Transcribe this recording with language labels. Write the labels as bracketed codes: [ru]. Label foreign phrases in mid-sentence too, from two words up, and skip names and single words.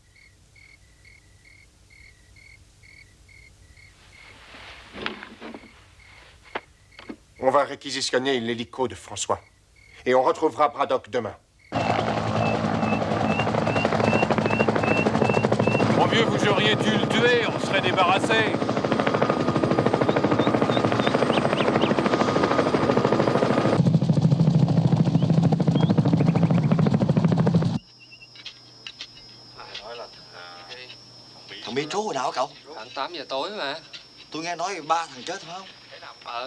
[fr] On va réquisitionner l'hélico de François. Et on retrouvera Braddock demain. Mon vieux, vous auriez dû le tuer, on serait débarrassé. [vi] Thằng Mitru hồi nào hả cậu? Anh 8 giờ tối mà. Tôi nghe nói 3 thằng chết phải không?